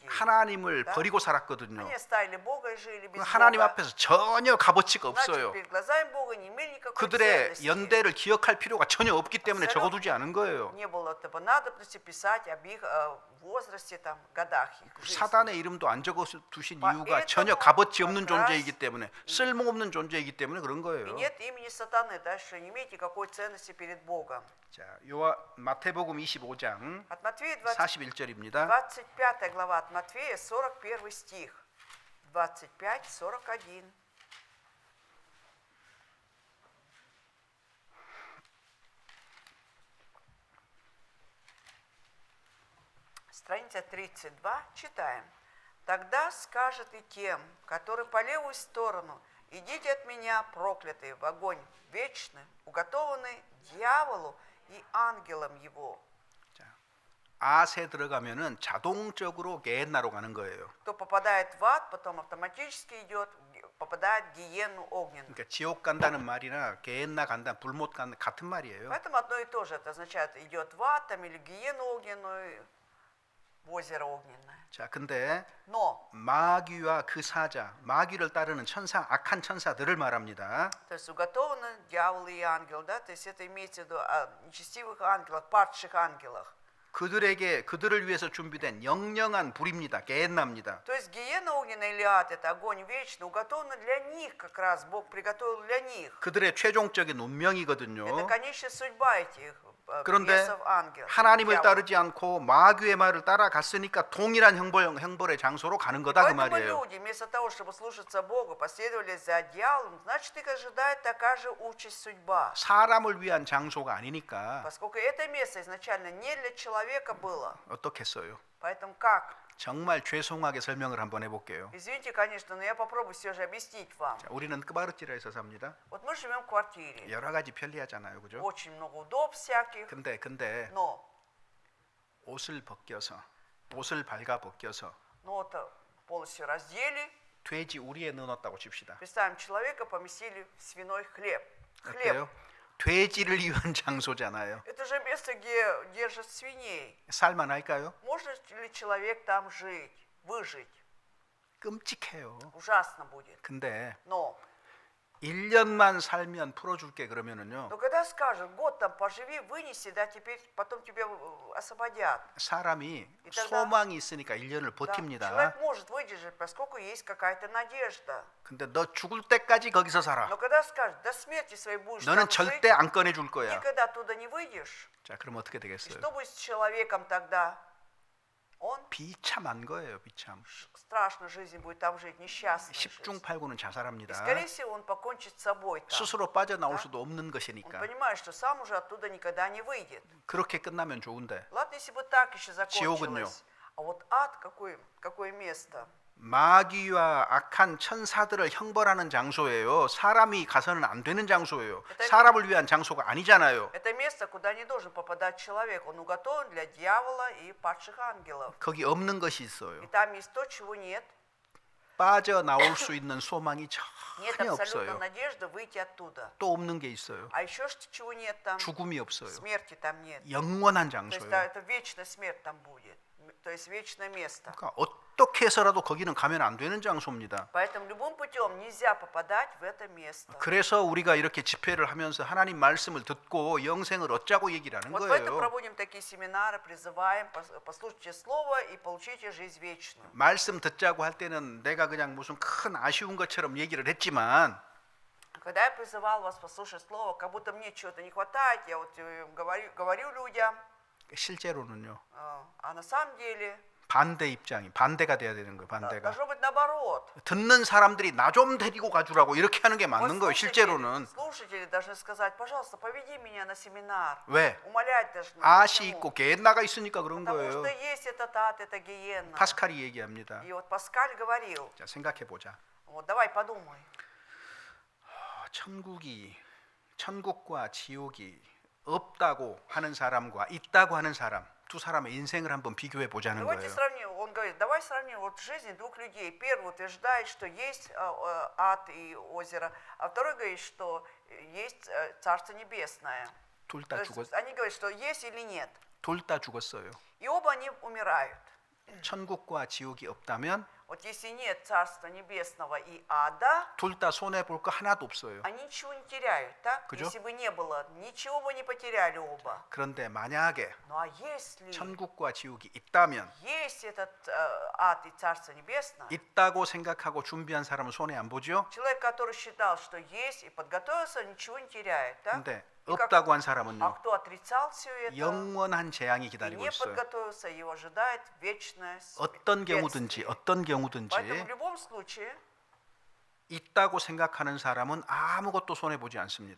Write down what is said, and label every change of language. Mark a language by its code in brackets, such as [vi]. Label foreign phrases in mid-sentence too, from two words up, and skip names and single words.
[ko] 하나님을 [ru] Да? [ko] 버리고 살았거든요. [ru] Они оставили Бога и жили без [ko] 하나님 [ru] Бога. [ko] 앞에서 전혀 값어치가 [ru] Значит, [ko] 없어요. [ru] перед глазами Бога не имели никакой [ko] 그들의 [ru] ценности. [ko] 연대를 기억할 필요가 전혀 없기 때문에 적어두지 않은 거예요. [ru] Не было надобности писать об их возрасте, там, годах их жизни. [ko] 사단의 이름도 안 적어두신 이유가 [ru] поэтому [ko] 전혀 값어치 없는 [ru] как раз [ko] 존재이기 때문에 쓸모없는 존재이기 때문에 그런 [ru] И [ko] 거예요. [ru] нет имени сатаны, да, что не имеет никакой ценности перед Богом. [ko] 자, 마태복음 25장 [ru] От Матфея [ko] 41절입니다. [ru] 25 глава от Матфея, 41 стих. 25, 41. Страница 32, читаем. «Тогда скажет и тем, которые по левую сторону, идите от меня, проклятые, в огонь вечный, уготованный дьяволу и ангелам его». [ko] 아세 들어가면은 자동적으로 게hen나로 가는 거예요. [ru] Кто попадает в ад, потом автоматически идет, попадает в гиенну огненную. [ko] 그러니까 지옥 간다는 말이나 게hen나 간다, 불못 간다 같은 말이에요. [ru] Поэтому одно и то же. Это означает, идет в ад там, или в гиену огненную, в озеро огненное. [ko] 자, 근데 [ru] Но, [ko] 마귀와 그 사자, 마귀를 따르는 천사, 악한 천사들을 말합니다. [ru] то есть уготованы дьявол и ангел, да, то есть это имеется в виду о нечестивых ангелах, падших ангелах. [ko] 그들을 위해서 준비된 영영한 불입니다. 게헨나입니다. [ru] То есть гиена огненная или ад, это огонь вечный, уготовано для них как раз, Бог приготовил для них. [ko] 그들의 최종적인 운명이거든요. [ru] Это конечная судьба этих [ko] 그런데 [ru] бесов ангел. [ko] 하나님을 [ru] дьявол. [ko] 따르지 않고 마귀의 말을 따라갔으니까 동일한 형벌의 장소로 가는 거다 그 [ru] Поэтому [ko] 말이에요. [ru] люди вместо того, чтобы слушаться Бога, последовали за дьяволом, значит, их ожидает такая же участь, судьба. [ko] 사람을 위한 장소가 아니니까 [ru] Поскольку это место изначально не для человека было. [ko] 어떻겠어요? [ru] Поэтому как? [ko] 정말 죄송하게 설명을 한번 해볼게요. [ru] Извините, конечно, но я попробую все же объяснить вам. [ko] 자, 우리는 끄바르티라에서 삽니다. [ru] Вот мы живем в квартире. [ko] 여러 가지 편리하잖아요, 그죠? [ru] Очень много удобств всяких. [ko] 근데 [ru] Но, [ko] 옷을 벗겨서 옷을 발가 벗겨서 [ru] вот полностью раздели. [ko] 돼지 우리에 넣어놨다고 칩시다. [ru] Представим, человека поместили в свиной хлеб. [ko] 어때요? 돼지를 위한 장소잖아요. [ru] Это же место, где держат свиней. [ko] 살만할까요? [ru] Может ли человек там жить, выжить? [ko] 끔찍해요. [ru] Ужасно будет. [ko] 근데 [ru] Но [ko] 1년만 살면 풀어줄게 그러면은요. [ru] когда скажут, год там поживи, вынеси, да, теперь потом тебя освободят. [ko] 사람이 [ru] тогда- [ko] 소망이 있으니까 1년을 [ru] Да, [ko] 버팁니다. [ru] человек может выдержать, поскольку есть какая-то надежда. [ko] 근데 너 죽을 때까지 거기서 살아. [ru] Но когда скажут, до смерти своей будешь [ko] 너는 [ru] там жить, [ko] 절대 안 꺼내줄 거야. [ru] никогда оттуда не выйдешь. [ko] 자, 그럼 어떻게 [ru] И [ko] 되겠어요? [ru] что будет с человеком тогда? Он [ko] 비참한 거예요, 비참. [ru] страшно жизнь будет там жить, несчастная жизнь. [ko] 10중 8구는 [ru] И, [ko] 자살합니다. [ru] скорее всего, он покончит с собой там. [ko] 스스로 빠져나올 [ru] Да. [ko] 수도 없는 [ru] Он [ko] 것이니까. [ru] понимает, что сам уже оттуда никогда не выйдет. [ko] 그렇게 끝나면 좋은데 [ru] Ладно, если бы так еще [ko] 지옥은요? [ru] закончилось. А вот ад, какое место? [ko] 마귀와 악한 천사들을 형벌하는 장소예요. 사람이 가서는 안 되는 장소예요. 일단- 사람을 위한 장소가 아니잖아요. [ru] Это место, куда не должен попадать человек. Он уготован для дьявола и падших ангелов. [ko] 거기 없는 것이 있어요. [ru] И там есть то, чего нет. [ko] 빠져나올 수 있는 소망이 [ru] Нет [ko] 전혀 [ru] абсолютно [ko] 없어요. [ru] надежды выйти оттуда. [ko] 또 없는 게 있어요. [ru] А еще что чего нет там? [ko] 죽음이 없어요. [ru] Смерти там нет. [ko] 영원한 [ru] То есть [ko] 장소예요. [ru] да, это вечная смерть там будет. То есть вечное место. [ko] 그러니까 어떻게 해서라도 거기는 가면 안 되는 장소입니다. [ru] Поэтому любым путем нельзя попадать в это место. [ko] 그래서 우리가 이렇게 집회를 하면서 하나님 말씀을 듣고 영생을 얻자고 얘기를 하는 [ru] Вот поэтому [ko] 거예요. [ru] проводим такие семинары, призываем, послушайте слово и получите жизнь вечную. [ko] 말씀 듣자고 할 때는 내가 그냥 무슨 큰 아쉬운 것처럼 얘기를 했지만 [ru] Когда я призывал вас послушать слово, как будто мне чего-то не хватает, я вот говорю людям, [ko] 실제로는요. [ru] а на самом деле [ko] 반대 입장이 반대가 돼야 되는 거예요. 반대가. [ru] должно быть наоборот. [ko] 듣는 사람들이 나 좀 데리고 가주라고 이렇게 하는 게 [ru] Вот [ko] 맞는 거예요. 실제로는. [ru] слушатели должны сказать, пожалуйста, поведи меня на семинар. [ko] 왜? [ru] Умолять должны. [ko] 아시 [ru] Почему? [ko] 있고 겟나가 있으니까 그런 [ru] Потому [ko] 거예요. [ru] что есть этот ад, это гиенна. [ko] 파스칼이 얘기합니다. [ru] И вот Паскаль говорил, [ko] 자, 생각해 보자. [ru] вот давай подумай. [ko] 천국과 지옥이 없다고 하는 사람과 있다고 하는 사람 두 사람의 인생을 한번 비교해 보자는 [ru] Давайте [ko] 거예요. [ru] сравним, он говорит, давай сравним вот жизнь двух людей. Первый утверждает, что есть ад и озеро, а второй говорит, что есть Царство Небесное. [ko] 둘 [ru] То [ko] 다 [ru] есть [ko] 죽었 [ru] они говорят, что есть или нет. [ko] 둘 다 죽었어요. [ru] И оба они умирают. [ko] 천국과 지옥이 없다면 [ru] Вот если нет Царства Небесного и ада, [ko] 둘 다 손해 볼 거 하나도 없어요. [ru] они ничего не теряют, так? [ko] 그죠? [ru] Если бы не было, ничего бы не потеряли оба. [ko] 그런데 만약에 [ru] Ну а если [ko] 천국과 지옥이 있다면 [ru] есть этот ад и Царство Небесное, [ko] 있다고 생각하고 준비한 사람은 손해 안 보죠? [ru] человек, который считал, что есть и подготовился, ничего не теряет, так? [ko] 근데 [ru] И как- [ko] 없다고 한 [ru] А [ko] 사람은요. [ru] кто отрицал все это [ko] 영원한 재앙이 [ru] и [ko] 기다리고 [ru] не [ko] 있어요. [ru] подготовился, его ожидает вечное [ko] 어떤 경우든지 [ru] бедствие. [ko] 어떤 [ru] Поэтому [ko] 경우든지 [ru] в любом случае [ko] 있다고 생각하는 사람은 아무것도 손해 보지 않습니다.